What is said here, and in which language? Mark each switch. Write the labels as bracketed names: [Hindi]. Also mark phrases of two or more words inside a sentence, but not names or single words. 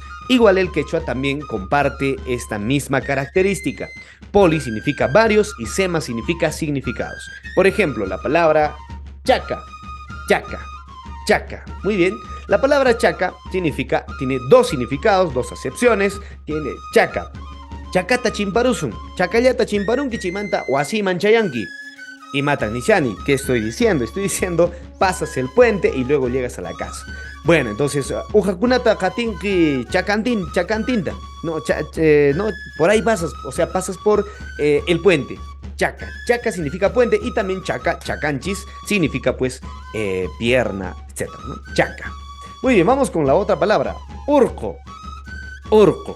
[Spanish] Igual el quechua también comparte esta misma característica. Poli significa varios y sema significa significados. Por ejemplo, la palabra chaca, chaca, chaca. Muy bien, la palabra chaca tiene dos significados, dos acepciones. Tiene chaca. [Quechua] Chacata chimparusum, chacallata chimparun kichimanta [Spanish] o así [Quechua] manchayanki. Y matan nishani. [Spanish] ¿Qué estoy diciendo? Estoy diciendo pasas el puente y luego llegas a la casa. Bueno, entonces, [Quechua] ujakunata katinki chacantinta. [Spanish] No, no, por ahí pasas, o sea, pasas por el puente. Chaca. Chaca significa puente y también chaca, chacanchis, significa pues pierna, etc., ¿no? Chaca. Muy bien, vamos con la otra palabra. Urco. Urco.